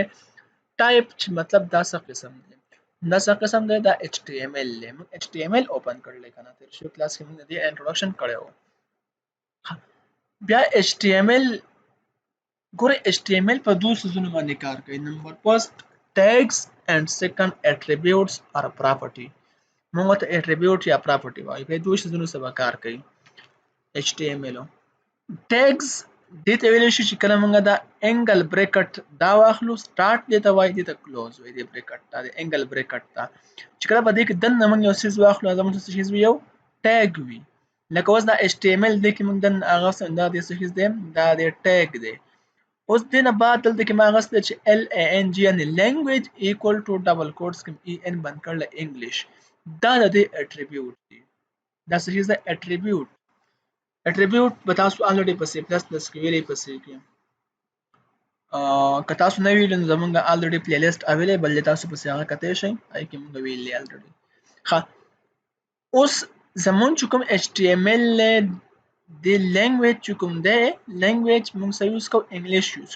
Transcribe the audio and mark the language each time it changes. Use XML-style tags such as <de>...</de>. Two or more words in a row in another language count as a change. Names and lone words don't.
<ps>ټایپ چې مطلب دا څه قسم دی؟ دا څه قسم دی؟ دا HTML دی. موږ HTML اوپن کړل کنه. تیر شو کلاس کې موږ دې انټروډکشن کړو. بیا HTML ګوره HTML په دوه سيزونو باندې کار کوي.</ps> <en>number first tags and second attributes or property. موږ ته attribute یا property وایي. په دوه سيزونو سره کار کوي HTML. tags دې ته ویل شي چې کله موږ دا انګل بریکټ دا واخلو سٹارټ دې ته وایي، دې ته کلوز وایي. دې بریکټ دا د انګل بریکټ دا چې کله په دې کې دنه موږ یو سیز واخلو زموږ څه سیز یو ټیګ وي. لکه اوس دا HTML دې کې موږ دن هغه څه دا دې سیز دی دا د ټیګ دی. اوس دې نه بعد دلته کې ما غوښته چې LANG یعنی language equal to double quotes کې EN بند کړل انګلیش. دا د attribute دی. دا څه شي دا attribute. attribute به تاسو الریډي په C++ کې ویلې په C کې. که تاسو نه ویل نو زمونږ الریډي playlist available دی، تاسو په هغه کتئ شئ. هغه کې موږ ویلې الریډي. ښه اوس زمون چې کوم HTML د لینګویج چې کوم دی لینګویج موږ سره یوز کوو انګلیش یوز کوو.</en>